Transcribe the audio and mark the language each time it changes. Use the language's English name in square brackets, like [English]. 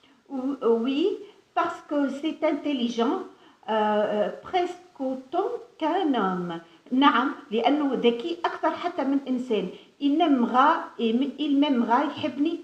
[French] Oui, parce que c'est intelligent presque autant qu'un homme. [Arabic] نعم لأنه ذكي أكثر حتى من إنسان. [French] Il m'aimera [Arabic] يحبني.